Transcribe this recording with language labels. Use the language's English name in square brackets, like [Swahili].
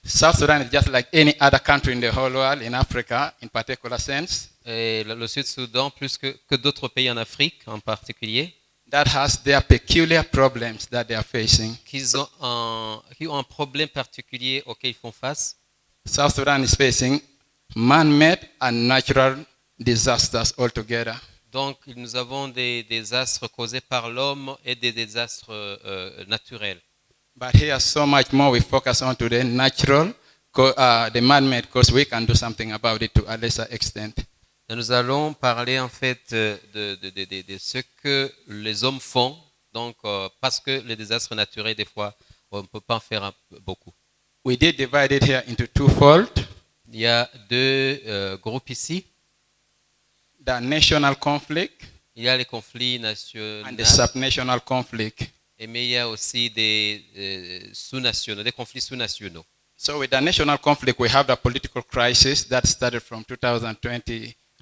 [English] South Sudan is just like any other country in the whole world, in Africa in particular sense, [French] Et le Sud-Soudan, plus que d'autres pays en Afrique en particulier, [English] that has their peculiar problems that they are facing. [French] qui ont un problème particulier auquel ils font face. [English] South Sudan is facing man-made and natural disasters altogether. [French] Donc, nous avons des désastres causés par l'homme et des désastres naturels. [English] But here, so much more we focus on to the natural, the man-made, because we can do something about it to a lesser extent. [French] Et nous allons parler en fait de ce que les hommes font, donc parce que les désastres naturels, des fois, on ne peut pas en faire beaucoup. [English] We did divide it here into twofold. [French] Il y a deux groupes ici. [English] The national conflict [French] Il y a les conflits nationaux, [English] and the subnational conflict. [French] mais il y a aussi des sous-nationaux, des conflits sous-nationaux. [English] So with the national conflict, we have the political crisis that started from 2013.